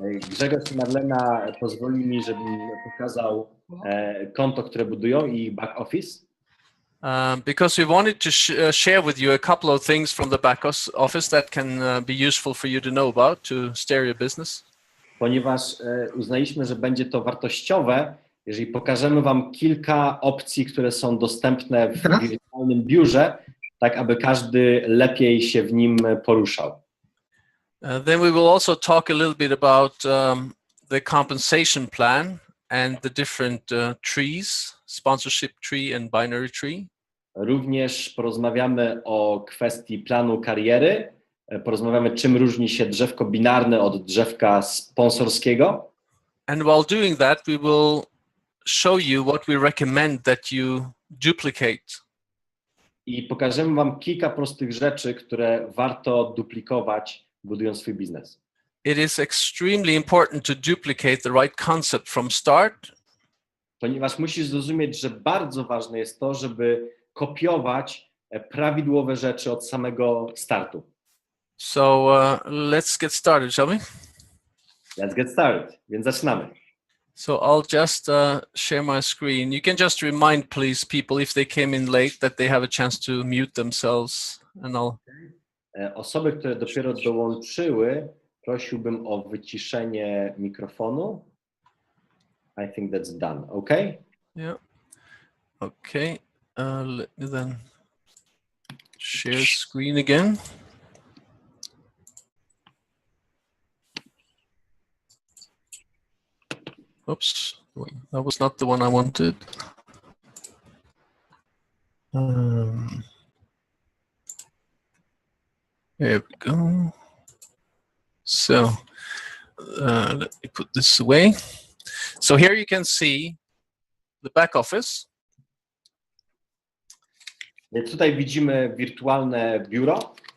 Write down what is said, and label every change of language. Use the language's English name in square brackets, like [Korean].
[Polish] Grzegorz i Marlena pozwoli mi, żebym pokazał konto, które budują i back office. [English] Because we wanted to share with you a couple of things from the back office that can be useful for you to know about to steer your business. [Polish] Ponieważ uznaliśmy, że będzie to wartościowe, jeżeli pokażemy wam kilka opcji, które są dostępne w wirtualnym biurze, tak aby każdy lepiej się w nim poruszał. [English] Then we will also talk a little bit about the compensation plan and the different trees, sponsorship tree and binary tree. [Polish] Również porozmawiamy o kwestii planu kariery, porozmawiamy, czym różni się drzewko binarne od drzewka sponsorskiego. [English] And while doing that, we will show you what we recommend that you duplicate. [Polish] I pokażemy wam kilka prostych rzeczy, które warto duplikować, budując swój biznes. [English] It is extremely important to duplicate the right concept from start. [Polish] Ponieważ musisz zrozumieć, że bardzo ważne jest to, żeby kopiować prawidłowe rzeczy od samego startu. [English] So let's get started, shall we? Let's get started. [Polish] Więc zaczynamy. [English] So I'll just share my screen. You can just remind, please, people if they came in late that they have a chance to mute themselves, and I'll. [Polish] Osoby, które dopiero dołączyły, prosiłbym o wyciszenie mikrofonu. [English] I think that's done. Okay? Yeah. Okay. Let me then share screen again. Oops, that was not the one I wanted. There we go. So let me put this away. So here you can see the back office. [Polish] Więc tutaj widzimy wirtualne biuro.